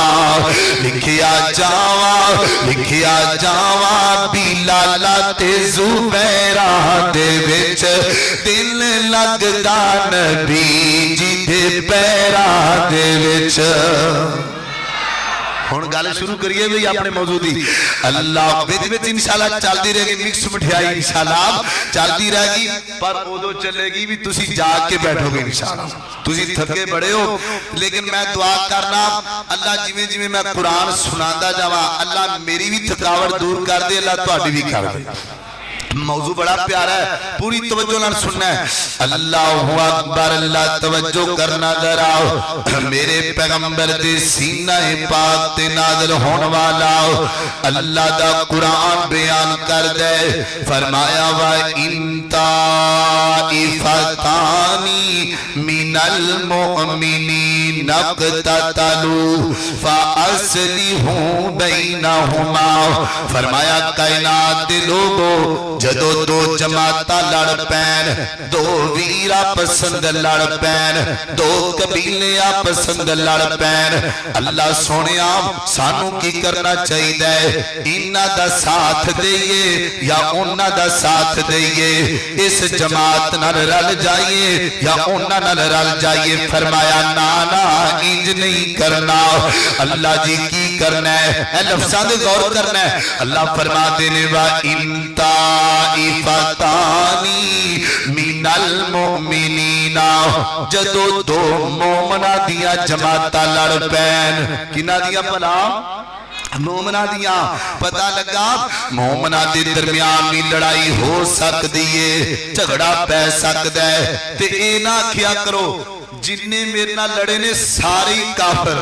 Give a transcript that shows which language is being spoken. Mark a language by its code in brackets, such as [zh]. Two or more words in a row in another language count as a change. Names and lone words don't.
[pa] لکھیا جاواں، لکھیا جاواں بلالا تے زبیرا دے وچ دل لگدا نبی جی دے پیراں دے وچ. ہُن گل شروع کریے بھی اپنے موضوع دی. اللہ وچ وچ ان شاء اللہ چلتی رہے گی، مکس مٹھیائی ان شاء اللہ چلتی رہے گی، پر اودوں چلے گی بھی تسی جاگ کے بیٹھو گے ان شاء اللہ. تسی تھکے بڑے ہو، لیکن میں دعا کرنا اللہ جویں جویں میں قرآن سناندا جاواں اللہ میری بھی تھکاوٹ دور کر دے، اللہ تہاڈی بھی کر دے. موضوع بڑا پیارا ہے، پوری توجہ نال سننا ہے. [ar] الله أكبر, [pa] اللہ توجہ کرنا ذرا. میرے پیغمبر دے سینہ پاک تے نازل ہونے والا اللہ دا قرآن بیان کر دے. فرمایا [ar] وإن طائفتان من المؤمنين اقتتلوا فأصلحوا بينهما. [pa] فرمایا کائنات دے لوگو جدوں دو جماعت لڑ پین، دو ویر آپس اندر لڑ پین، دو قبیلے آپس اندر لڑ پین، اللہ سوہنیا سانوں کی کرنا چاہیدا? ایہناں دا ساتھ دئیے یا اوہناں دا ساتھ دئیے? اس جماعت نال رل جائیے یا اوہناں نال رل جائیے? فرمایا نہ نہ انج نہیں کرنا. اللہ جی کی کرنا ہے؟ ایہ لفظاں تے غور کرنا ہے. اللہ فرماتے نے [ar] وإن طائفتان من المؤمنين, [pa] جدوں دو مومناں دیاں جماعتاں لڑ پین، کناں دیاں بھلا? مومناں دیاں. پتہ لگا مومناں کے درمیان بھی لڑائی ہو سکتی ہے، جھگڑا پے سکتا ہے. تے یہ نہ آکھیا کرو جنے میرے نال لڑے نے سارے ہی کافر.